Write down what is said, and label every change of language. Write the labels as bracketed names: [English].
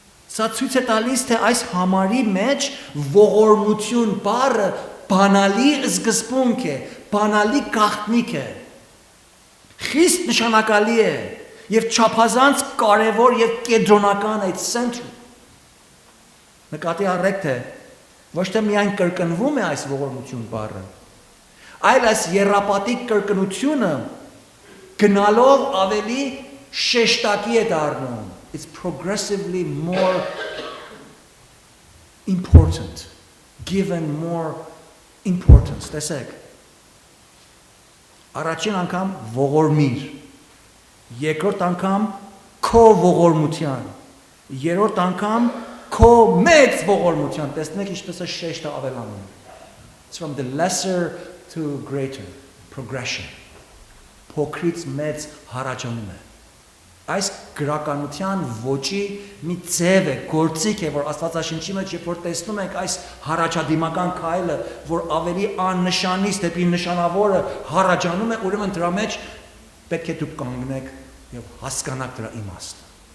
[Armenian] Սա ցույց է տալիս, թե այս համարի մեջ ողորմություն բառը բանալի սկզբունք է, բանալի գաղտնիք է, խիստ նշանակալի է եւ չափազանց կարևոր եւ կենտրոնական է, central. Նկատի առեք, թե ոչ թե միայն կրկնվում է այս ողորմություն բառը, այլ այս եռապատիկ կրկնությունը գնալով ավելի շեշտակի է դառնում. [English] It's progressively more important, given more importance. [Armenian] Տեսեք, առաջին անգամ ողորմիր, երկրորդ անգամ քո ողորմության, երրորդ անգամ քո մեծ ողորմության. Տեսնեք ինչպես է շեշտը ավելանում. [English] It's from the lesser to greater progression. [Armenian] Փոքրից մեծ հարաճանում է. Այս գրականության ոճի մի ձև է, գործիք է, որ Աստվածաշնչի մեջ երբ որ տեսնում ենք այս հարաճադիմական քայլը, որ ավելի աննշանից դեպի նշանավորը հարաճանում է, ուրեմն դրա մեջ պետք է դուք կանգնեք եւ հասկանաք դրա իմաստը.